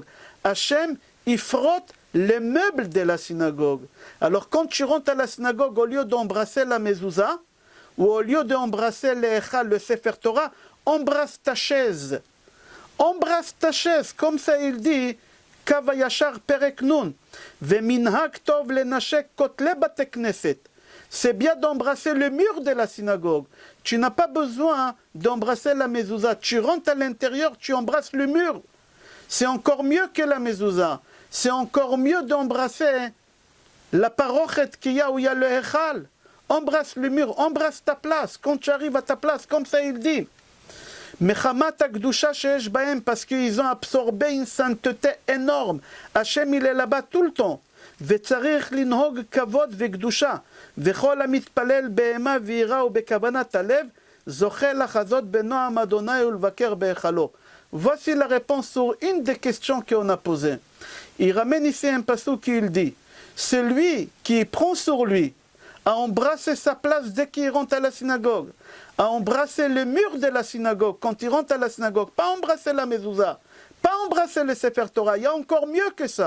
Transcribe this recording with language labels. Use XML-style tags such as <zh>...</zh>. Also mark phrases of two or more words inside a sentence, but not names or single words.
<fr>Hachem, il frotte les meubles de la synagogue. Alors quand tu rentres à la synagogue, au lieu d'embrasser la mezouza, ou au lieu d'embrasser le Sefer Torah, embrasse ta chaise. Embrasse ta chaise, comme ça il dit,</fr> <he>Kavayachar פרק נון, ומנהג טוב לנשק כותלי בתי כנסת.</he> <fr>C'est bien d'embrasser le mur de la synagogue. Tu n'as pas besoin d'embrasser la mezouza. Tu rentres à l'intérieur, tu embrasses le mur. C'est encore mieux que la mezouza. C'est encore mieux d'embrasser la parochet qu'il y a où il y a le Echal. Embrasse le mur, embrasse ta place. Quand tu arrives à ta place, comme ça il dit.</fr> <he>מחמת הקדושה שיש בהם,</he> <fr>parce qu'ils ont absorbé une sainteté énorme. Hachem il est là-bas tout le temps.</fr> <he>וצריך לנהוג כבוד וקדושה, וכל המתפלל בהמה ויראה ובכוונת הלב, זוכה לחזות בנועם אדוני ולבקר בהיכלו.</he> <fr>Voici la réponse sur une des questions qu'on a posées. Il ramène ici un passage qui il dit, celui qui prend sur lui à embrasser sa place dès qu'il rentre à la synagogue, à embrasser le mur de la synagogue quand il rentre à la synagogue, pas embrasser la mezouza, pas embrasser le Sefer Torah, il y a encore mieux que ça.</fr>